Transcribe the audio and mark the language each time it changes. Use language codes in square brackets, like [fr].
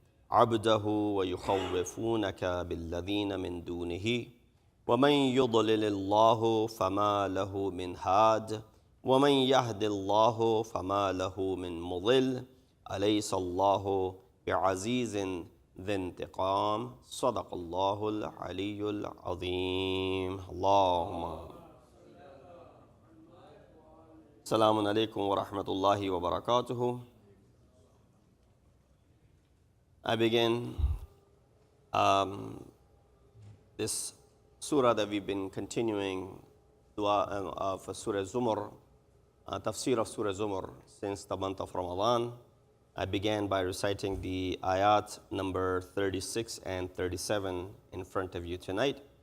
[ar] عبده ويخوفونك بالذين من دونه ومن يضلل الله فما له من هاد ومن يهد الله فما له من مضل أليس الله بعزيز ذي انتقام صدق الله العلي العظيم اللهم. Assalamu alaikum wa rahmatullahi wa barakatuhu. [en] I begin this surah that we've been continuing of Surah Zumar, Tafsir of Surah Zumar since the month of Ramadan. I began by reciting the ayat number 36 and 37 in front of you tonight.